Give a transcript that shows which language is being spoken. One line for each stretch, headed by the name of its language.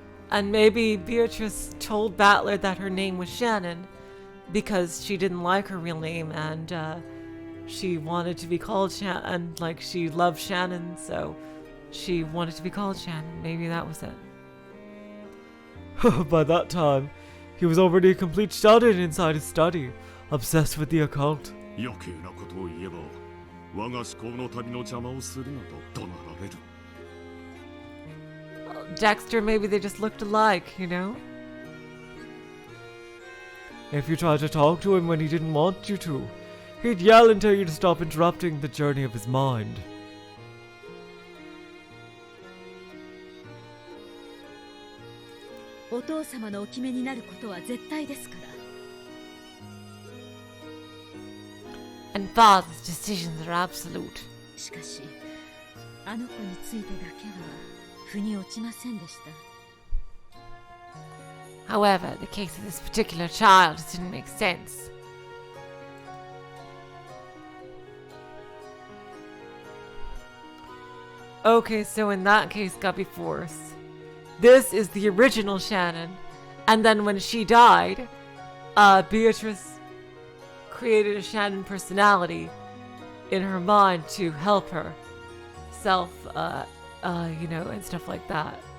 English: And maybe Beatrice told Battler that her name was Shannon because she didn't like her real name and she wanted to be called Shannon, and like she loved Shannon, so she wanted to be called Shannon. Maybe that was it. By that time, he was already a complete Shanin inside his study, obsessed with the occult.
Japanese: 余計なことを言えば我が思考の旅の邪魔をするなと怒鳴られる。
English: Dexter, maybe they just looked alike, you know? If you tried to talk to him when he didn't want you to, he'd yell and tell you to stop interrupting the journey of his mind.
Japanese: お父様のお決めになることは絶対ですから。
English: And father's decisions are absolute.
Japanese: しかし、あの子についてだけは腑に落ちませんでした。
English: However, the case of this particular child just didn't make sense. Okay, so in that case, Guppy Force, this is the original Shannon, and then when she died, Beatrice created a Shannon personality in her mind to help her self, you know, and stuff like that.